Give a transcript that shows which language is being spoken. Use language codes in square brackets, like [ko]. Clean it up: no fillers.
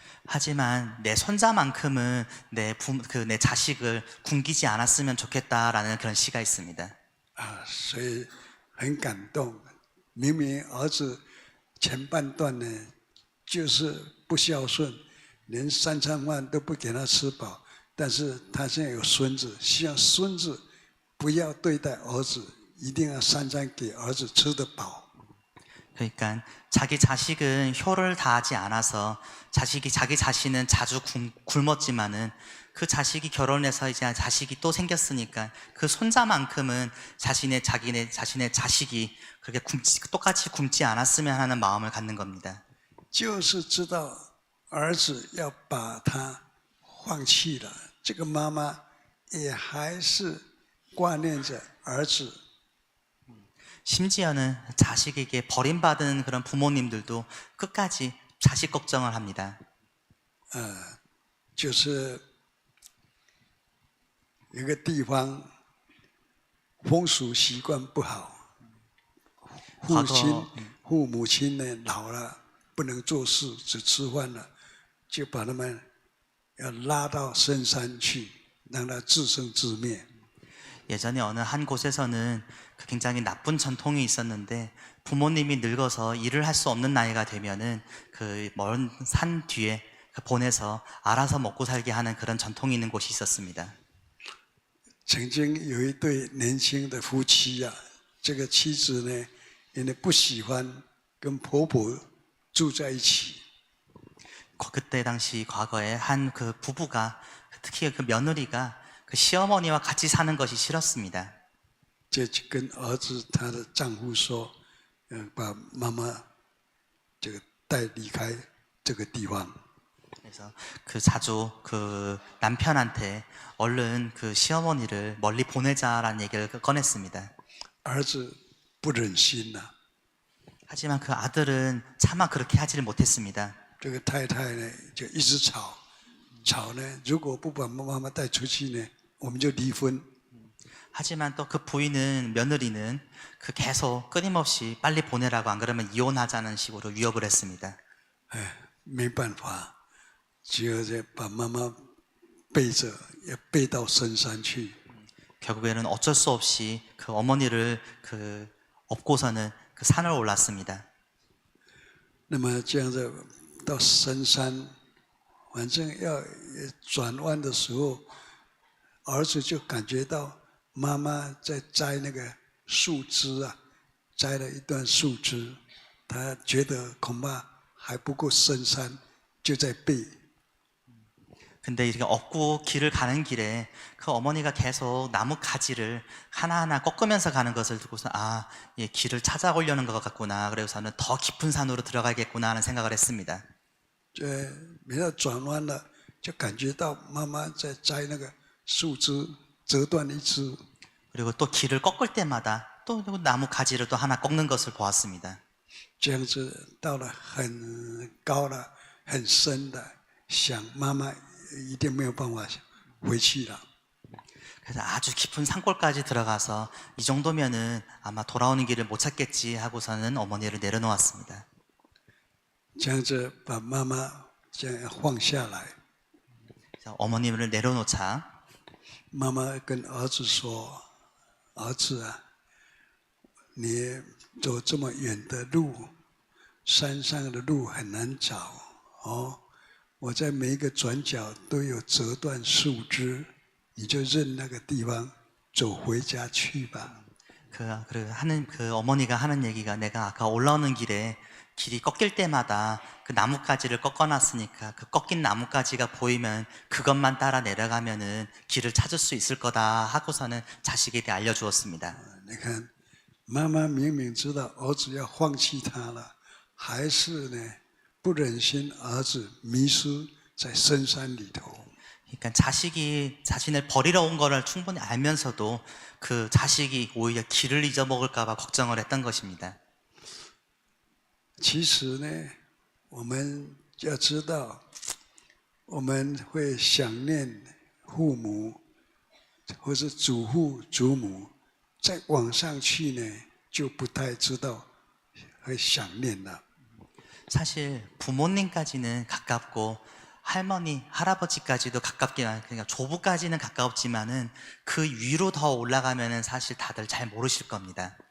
[ko] 하지만 내 손자만큼은 내 자식을 굶기지 않았으면 좋겠다라는 그런 시가 있습니다. [zh] 所以很感动。明明儿子前半段呢就是不孝顺，连三餐饭都不给他吃饱，但是他现在有孙子，希望孙子不要对待儿子，一定要三餐给儿子吃得饱。 [ko] 그러니까 자기 자식은 효를 다하지 않아서 자기 자신은 자주 굶었지만은 그 자식이 결혼해서 이제 자식이 또 생겼으니까 그 손자만큼은 자신의 자식이 그렇게 똑같이 굶지 않았으면 하는 마음을 갖는 겁니다. [zh] 就是知道儿子要把他放弃了，这个妈妈也还是挂念着儿子。 [ko] 심지어는 자식에게 버림받은 그런 부모님들도 끝까지 자식 걱정을 합니다. [zh] 就是有个地方风俗习惯不好，父母亲呢老了不能做事，只吃饭了，就把他们要拉到深山去，让他自生自灭。 [ko] 예전에 어느 한 곳에서는 굉장히 나쁜 전통이 있었는데 부모님이 늙어서 일을 할 수 없는 나이가 되면은 그 먼 산 뒤에 보내서 알아서 먹고 살게 하는 그런 전통이 있는 곳이 있었습니다. [zh] 曾经有一对年轻的夫妻啊，这个妻子呢，因为不喜欢跟婆婆住在一起， [ko] 그때 당시 과거에 한 그 부부가 특히 그 며느리가 그 시어머니와 같이 사는 것이 싫었습니다. [zh] 就跟儿子她的丈夫说，把妈妈这个带离开这个地方。 [ko] 그래서 자주 그 남편한테 얼른 그 시어머니를 멀리 보내자라는 얘기를 꺼냈습니다. [zh] 儿子不忍心呐， [ko] 하지만 그 아들은 차마 그렇게 하지를 못했습니다. [zh] 这个太太呢就一直吵呢，如果不把妈妈带出去呢，我们就离婚。 [ko] 하지만 또 그 부인은 며느리는 그 계속 끊임없이 빨리 보내라고 안 그러면 이혼하자는 식으로 위협을 했습니다. [zh] 没办法，只有把妈妈背着，也背到深山去。 [ko] 결국에는 어쩔 수 없이 그 어머니를 그 업고서는 그 산을 올랐습니다. [zh] 那么这样子到深山，反正要转弯的时候，儿子就感觉到妈妈在摘那个树枝啊，摘了一段树枝，他觉得恐怕还不够深山，就在背。 [ko] 근데 이렇게 업고 길을 가는 길에 그 어머니가 계속 나무 가지를 하나하나 꺾으면서 가는 것을 두고서 아, 예, 길을 찾아오려는 것 같구나. 그래서는 더 깊은 산으로 들어가겠구나 하는 생각을 했습니다. [zh] 每到转弯了，就感觉到妈妈在摘那个树枝，折断一枝。 [ko] 그리고 또 길을 꺾을 때마다 또 나무 가지를 또 하나 꺾는 것을 보았습니다. [zh] 这样子到了很高了、很深的，想妈妈一定没有办法回去了。 [ko] 그래서 아주 깊은 산골까지 들어가서 이 정도면은 아마 돌아오는 길을 못 찾겠지 하고서는 어머니를 내려놓았습니다. [zh] 这样子把妈妈这样放下来， [ko] 그래서 어머니를 내려놓자 [zh] 妈妈跟儿子说：“儿子啊，你走这么远的路，山上的路很难找哦。我在每一个转角都有折断树枝，你就任那个地方走回家去吧。” [ko] 그 어머니가 하는 얘기가 내가 아까 올라오는 길에 길이 꺾일 때마다 그 나뭇가지를 꺾어놨으니까 그 꺾인 나뭇가지가 보이면 그것만 따라 내려가면은 길을 찾을 수 있을 거다 하고서는 자식에게 알려주었습니다. [zh] 你看，妈妈明明知道儿子要放弃他了，还是呢不忍心儿子迷失在深山里头。 [ko] 그러니까 자식이 자신을 버리러 온 거를 충분히 알면서도 그 자식이 오히려 길을 잊어먹을까 봐 걱정을 했던 것입니다. [zh] 其实呢，我们要知道，我们会想念父母，或是祖父祖母，再往上去呢，就不太知道会想念了。 [ko] 사실 부모님까지는 가깝고 할머니, 할아버지까지도 가깝긴 그러니까 조부까지는 가깝지만은 그 위로 더 올라가면은 사실 다들 잘 모르실 겁니다.